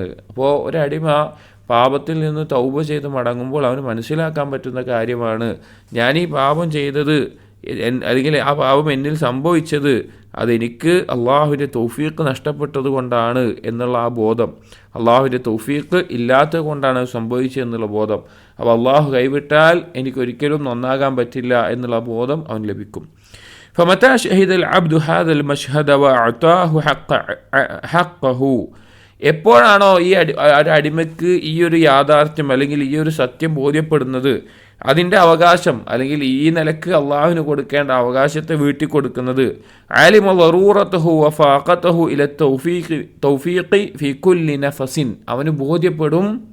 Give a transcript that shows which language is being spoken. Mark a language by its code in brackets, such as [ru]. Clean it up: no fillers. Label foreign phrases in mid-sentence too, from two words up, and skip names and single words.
[ml] അപ്പോൾ ഒരടിമ പാപത്തിൽ നിന്ന് തൗബ ചെയ്ത് മടങ്ങുമ്പോൾ അവന് മനസ്സിലാക്കാൻ പറ്റുന്ന കാര്യമാണ്, ഞാൻ ഈ പാപം ചെയ്തത് അല്ലെങ്കിൽ ആ പാപം എന്നിൽ സംഭവിച്ചത് അതെനിക്ക് അള്ളാഹുവിൻ്റെ തൗഫീഖ് നഷ്ടപ്പെട്ടത് കൊണ്ടാണ് എന്നുള്ള ആ ബോധം, അള്ളാഹുവിൻ്റെ തൗഫീഖ് ഇല്ലാത്തത് കൊണ്ടാണ് സംഭവിച്ചത് എന്നുള്ള ബോധം. അപ്പോൾ അള്ളാഹു കൈവിട്ടാൽ എനിക്കൊരിക്കലും നന്നാകാൻ പറ്റില്ല എന്നുള്ള ബോധം അവൻ ലഭിക്കും. [ar] فمتى شهد العبد هذا المشهد وأعطاه حقه, [ml] എപ്പോഴാണോ ഈ അടിമയ്ക്ക് ഈ ഒരു യാഥാർത്ഥ്യം അല്ലെങ്കിൽ ഈ ഒരു സത്യം ബോധ്യപ്പെടുന്നത്, അതിൻ്റെ അവകാശം അല്ലെങ്കിൽ ഈ നിലക്ക് അള്ളാഹുവിന് കൊടുക്കേണ്ട അവകാശത്തെ വീട്ടിൽ കൊടുക്കുന്നത്, [ar] علم ضرورته وفاقته إلى توفيقه في كل نفس, [ml] അവന് ബോധ്യപ്പെടും